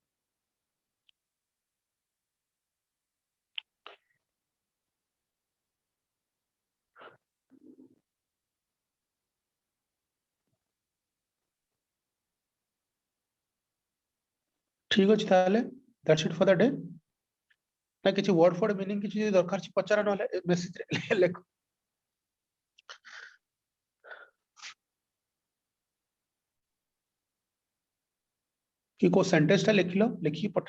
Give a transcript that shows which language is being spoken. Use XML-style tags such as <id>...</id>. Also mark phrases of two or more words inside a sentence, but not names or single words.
<or>ଠିକ ଅଛି, ତାହେଲେ</or> <en>that's it for the day।</en> <or>ନା କିଛି</or> <en>word ford meaning</en> <or>କିଛି ଯଦି ଦରକାର ଅଛି ପଚାର, ନହେଲେ ମେସେଜରେ ଲେଖ। କି କୋଉ ସେଣ୍ଟେନ୍ସ ଟା ଲେଖିଲ, ଲେଖିକି ପଠାଅ।</or>